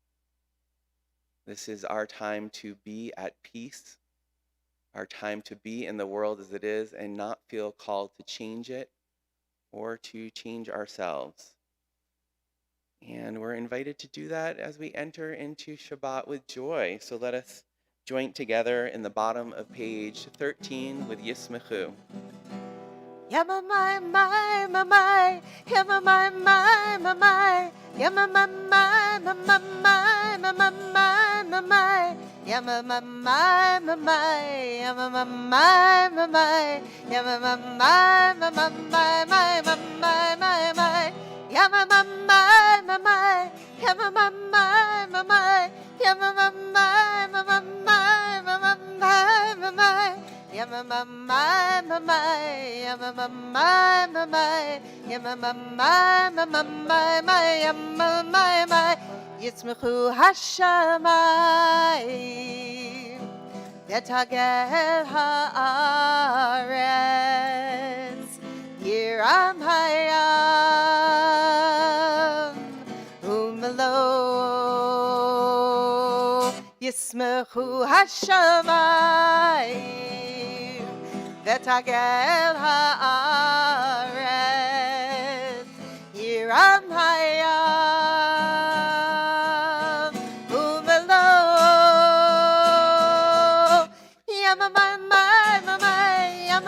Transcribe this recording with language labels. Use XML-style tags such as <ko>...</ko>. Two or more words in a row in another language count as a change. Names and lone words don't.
<en>This is our time to be at peace, our time to be in the world as it is and not feel called to change it or to change ourselves. And we're invited to do that as we enter into Shabbat with joy. So let us join together in the bottom of page 13 with Yismechu. Yama my my my my, yama my my my my, yama my my my my my my my my my, yama my my my my, yama my my my my, yama my my my my my my my my my, yama my my my my, yama my my my my, yama my my my my my my my my. Yama my my my my, yama my my my my, yama my my my my my my, yama my my.</en> <he>ישמחו השמים ותגל הארץ ירעם הים ומלאו. ישמחו השמים ותגל הארץ ירעם הים ומלאו. Yama my my my my,</he>